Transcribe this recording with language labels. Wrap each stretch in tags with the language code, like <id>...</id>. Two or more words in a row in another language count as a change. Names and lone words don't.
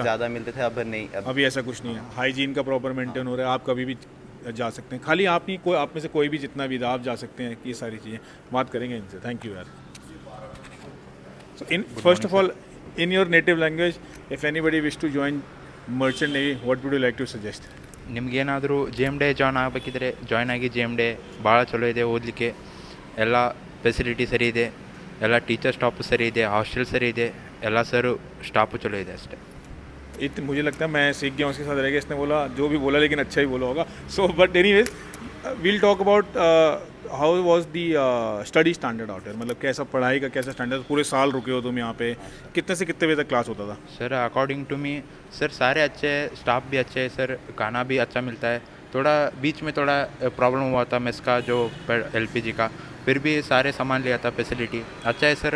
<hi>ज़्यादा मिलते थे, अब नहीं। अभी ऐसा कुछ नहीं है। हाइजीन का प्रॉपर मेंटेन हो रहा है, आप कभी भी जा सकते हैं। खाली आप नहीं, कोई आप में से कोई भी जितना भी था आप जा सकते हैं। ये सारी चीज़ें बात करेंगे इनसे।</hi> <en>Thank you yaar. So in first of all, in your native language, If anybody wish to join merchant navy, what would you like to suggest?</en> <kn>ನಿಮಗೇನಾದರೂ JMDI ಜಾಯ್ನ್ ಆಗಬೇಕಿದ್ರೆ ಜಾಯ್ನ್ ಆಗಿ. JMDI ಭಾಳ ಚಲೋ ಇದೆ ಓದಲಿಕ್ಕೆ, ಎಲ್ಲ ಫೆಸಿಲಿಟಿ ಸರಿ ಇದೆ, ಎಲ್ಲ</kn> <en>teacher staff</en> <kn>ಸರಿ ಇದೆ, ಹಾಸ್ಟೆಲ್ ಸರಿ ಇದೆ, ಎಲ್ಲ</kn> <en>sir staff</en> <kn>ಚಲೋ ಇದೆ ಅಷ್ಟೇ.</kn> <hi>मुझे लगता है मैं सीख गया उसके साथ रह गया। इसने बोला जो भी बोला, लेकिन अच्छा ही बोला होगा।</hi> <en>So but anyways, we'll talk about how was the study standard out here.</en> <hi>मतलब कैसा पढ़ाई का कैसा स्टैंडर्ड? पूरे साल रुके हो तुम यहाँ पे, कितने से कितने बजे तक क्लास होता था? सर</hi> <en>according to me</en> <hi>सर सारे अच्छे हैं, स्टाफ भी अच्छे है सर, खाना भी अच्छा मिलता है। थोड़ा बीच में थोड़ा प्रॉब्लम हुआ था मेस का, जो LPG का, फिर भी सारे सामान लिया था, फैसिलिटी अच्छा है सर।</hi>